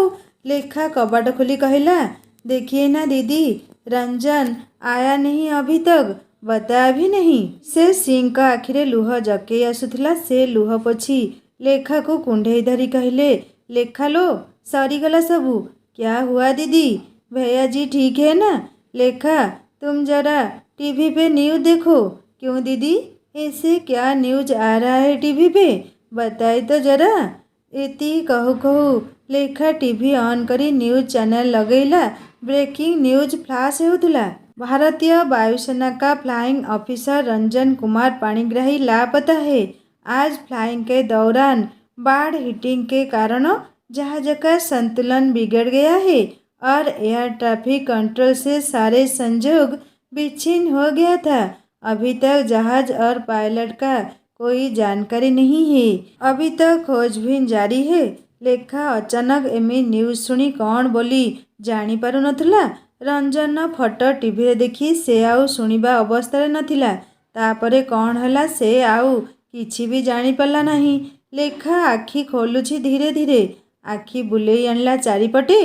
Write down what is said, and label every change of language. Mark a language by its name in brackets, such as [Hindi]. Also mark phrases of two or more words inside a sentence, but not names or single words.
[Odia] ଲେଖା କବାଟ ଖୋଲି କହିଲା, [Hindi] देखिए ना दीदी, रंजन आया नहीं अभी तक, बताया भी नहीं। [Odia] ସେ ସ୍ତ୍ରୀଙ୍କ ଆଖିରେ ଲୁହ ଜକେଇ ଆସୁଥିଲା। ସେ ଲୁହ ପୋଛି ଲେଖାକୁ କୁଣ୍ଢେଇ ଧରି କହିଲେ, ଲେଖା ଲୋ, ସରିଗଲା ସବୁ। [Hindi] क्या हुआ दीदी? भैया जी ठीक है ना? ଲେଖା, तुम जरा टीवी पे न्यूज़ देखो। क्यों दीदी, ऐसे क्या न्यूज़ आ रहा है टीवी पे? बताए तो जरा। [Odia] ଏତି କହୁ କହୁ ଲେଖା [English] TV on [Odia] କରି [English] news channel [Odia] ଲଗେଇଲା। [English] breaking news flash [Odia] ହେଉଥିଲା। [Hindi] भारतीय वायुसेना का [English] flying officer [Hindi] रंजन कुमार पाणिग्राही लापता है। आज फ्लाइंग के दौरान बाढ़ हिटिंग के कारण जहाज का संतुलन बिगड़ गया है और [English] air traffic control [Hindi] से सारे संयोग विच्छिन्न हो गया था। अभी तक जहाज और पायलट का कोई जानकारी नहीं है। अभी तक खोजबीन जारी है। [Odia] ଲେଖା ଅଚାନକ ଏମିତି ନ୍ୟୁଜ୍ ଶୁଣି କ'ଣ ବୋଲି ଜାଣିପାରୁ ନଥିଲା। ରଞ୍ଜନର ଫଟୋ ଟିଭିରେ ଦେଖି ସେ ଆଉ ଶୁଣିବା ଅବସ୍ଥାରେ ନଥିଲା। ତାପରେ କ'ଣ ହେଲା ସେ ଆଉ କିଛି ବି ଜାଣିପାରିଲା ନାହିଁ। ଲେଖା ଆଖି ଖୋଲୁଛି ଧୀରେ ଧୀରେ। ଆଖି ବୁଲେଇ ଆଣିଲା ଚାରିପଟେ।